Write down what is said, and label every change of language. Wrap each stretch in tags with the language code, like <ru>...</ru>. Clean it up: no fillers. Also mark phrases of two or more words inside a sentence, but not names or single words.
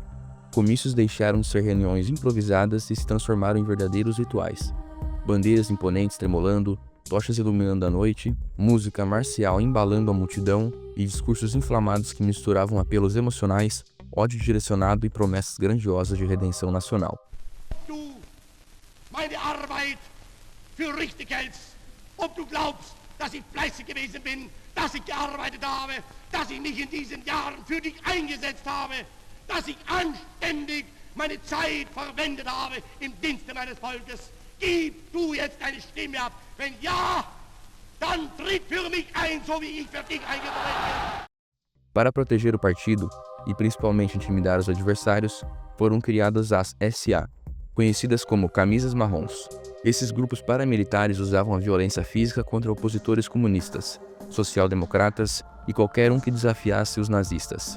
<pt>Comícios deixaram de ser reuniões improvisadas e se transformaram em verdadeiros rituais. Bandeiras imponentes tremolando, tochas iluminando a noite, música marcial embalando a multidão e discursos inflamados que misturavam apelos emocionais, ódio direcionado e promessas grandiosas de redenção nacional.</pt> <de>Du, meine Arbeit für richtig hältst, ob du glaubst, dass ich fleißig gewesen bin, dass ich gearbeitet habe, dass ich mich in diesen Jahren für dich eingesetzt habe, dass ich anständig meine Zeit verwendet habe im Dienste meines Volkes. Gib du jetzt deine Stimme ab. Wenn ja, dann tritt für mich ein, so wie ich für dich eingetreten bin.</de> <pt>Para proteger o partido, e principalmente intimidar os adversários, foram criadas as SA, conhecidas como camisas marrons. Esses grupos paramilitares usavam a violência física contra opositores comunistas, social-democratas e qualquer um que desafiasse os nazistas.</pt>